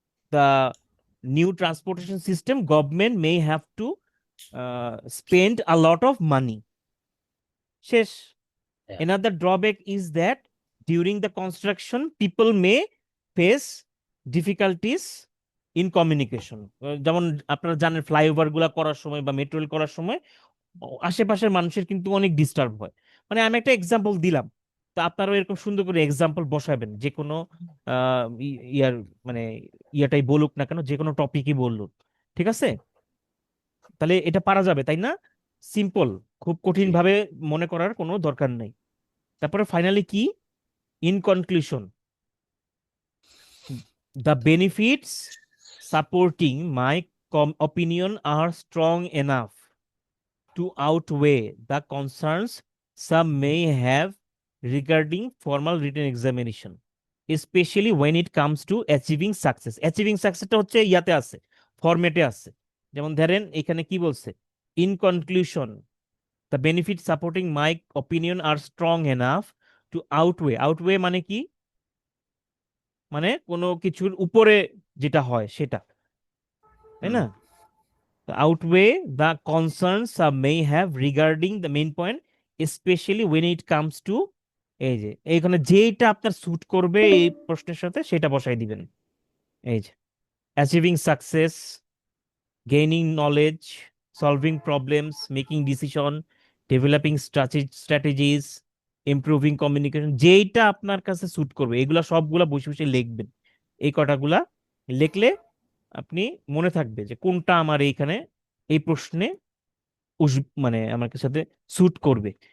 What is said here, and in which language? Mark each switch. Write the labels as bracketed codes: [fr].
[en] the new transportation system, government may have to spend a lot of money. [bn] শেষ. [en] Yeah. Another drawback is that during the construction, people may face difficulties in communication. [bn] যেমন আপনারা জানেন flyover গুলা করার সময় বা metro rail করার সময় আশেপাশের মানুষের কিন্তু অনেক ডিস্টার্ব হয়। মানে আমি একটা এক্সাম্পল দিলাম, তো আপনারাও এরকম সুন্দর করে এক্সাম্পল বসাবেন, যে কোনো ইয়ার মানে ইয়াটাই বলুক না কেন, যে কোনো টপিকই বলুক, ঠিক আছে? তাহলে এটা পারা যাবে, তাই না? সিম্পল, খুব কঠিন ভাবে মনে করার কোনো দরকার নেই। তারপরে ফাইনালি কি, [en] In conclusion, the benefits supporting my opinion are strong enough to outweigh the concerns some may have regarding formal written examination, especially when it comes to achieving success. [bn] Achieving success টা হচ্ছে ইয়াতে আছে, ফরম্যাটে আছে। যেমন ধরেন এখানে কি বলছে, [en] in conclusion the benefits supporting my opinion are strong enough to outweigh [bn] মানে কি, মানে কোনো কিছুর উপরে যেটা হয় সেটা, তাই না? [en] outweigh the concerns some may have regarding the main point, especially when it comes to, [bn] এই যে এইখানে যেটা আপনার স্যুট করবে এই প্রশ্নের সাথে সেটা বসাই দিবেন। এই যে achieving success, gaining knowledge, solving problems, making decision, developing strategies, improving communication, যেইটা আপনার কাছে স্যুট করবে এগুলা সবগুলা বসে বসে লিখবেন। এই কটাগুলা লিখলে আপনি মনে থাকবে যে কোনটা আমার এইখানে এই প্রশ্নে মানে আমার সাথে স্যুট করবে।